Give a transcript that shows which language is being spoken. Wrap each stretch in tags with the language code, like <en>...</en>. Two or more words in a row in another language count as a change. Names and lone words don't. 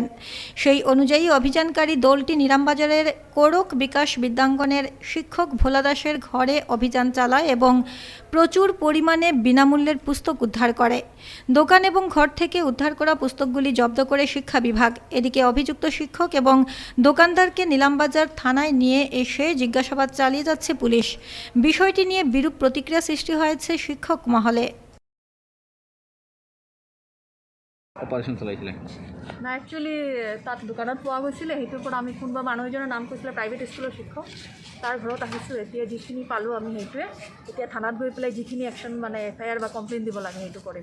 <bn>সেই অনুযায়ী অভিযানকারী দলটি নিলামবাজারের কোরক বিকাশ বিদ্যাঙ্গনের শিক্ষক ভোলা দাসের ঘরে অভিযান চালায় এবং প্রচুর পরিমাণে বিনামূল্যের পুস্তক উদ্ধার করে। দোকান এবং ঘর থেকে উদ্ধার করা পুস্তকগুলি জব্দ করে শিক্ষা বিভাগ। এদিকে অভিযুক্ত শিক্ষক এবং দোকানদারকে নিলামবাজার থানায় নিয়ে এসে জিজ্ঞাসাবাদ চালিয়ে যাচ্ছে পুলিশ। বিষয়টি নিয়ে বিরূপ প্রতিক্রিয়া সৃষ্টি হয়েছে শিক্ষক মহলে।</bn> <as>অপাৰেশ্যন চলাইছিলে না একচুৱেলি তাত দোকানত পোৱা গৈছিলে, সেইটোৰ পৰা আমি কোনোবা মানুহ এজনৰ নাম কৈছিলে</as> <en>private school</en> <as>শিক্ষক, তাৰ ঘৰত আহিছোঁ। এতিয়া যিখিনি পালোঁ আমি সেইটোৱে এতিয়া থানাত গৈ পেলাই যিখিনি একশ্যন মানে FIR বা কমপ্লেইন দিব লাগে সেইটো কৰিম।</as>